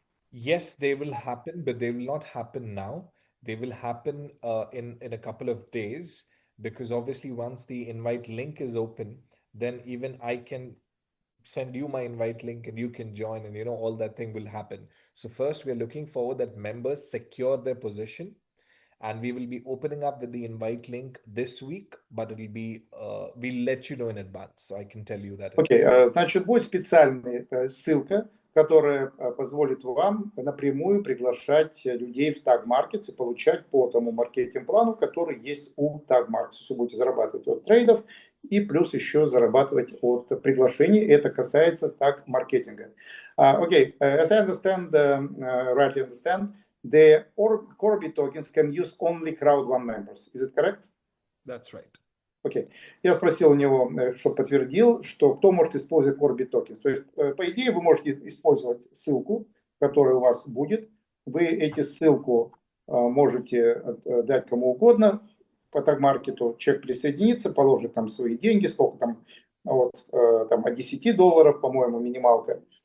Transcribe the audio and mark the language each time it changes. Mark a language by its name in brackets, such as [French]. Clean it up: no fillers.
[English] Yes, they will happen, but they will not happen now. They will happen in a couple of days, because obviously once the invite link is open, then even I can send you my invite link and you can join, and all that thing will happen. So first, we are looking forward that members secure their position. And we will be opening up with the invite link this week, but it will be, we'll let you know in advance, so I can tell you that. [Russian] Окей, значит, будет специальная ссылка, которая позволит вам напрямую приглашать людей в Tag Markets и получать по тому маркетинг-плану, который есть у Tag Markets. Вы будете зарабатывать от трейдов и плюс еще зарабатывать от приглашений. Это касается Tag маркетинга. [English] Окей, as I understand, rightly understand, the CORBIT tokens can use only Crowd1 members. Is it correct? That's right. [Russian] Окей. Я спросил у него, чтобы подтвердил, что кто может использовать CORBIT tokens. То есть, по идее, вы можете использовать ссылку, которая у вас будет. Вы эту ссылку можете дать кому угодно по таг-маркету. Человек присоединится, положит там свои деньги, сколько там, там от $10, по-моему, минималка.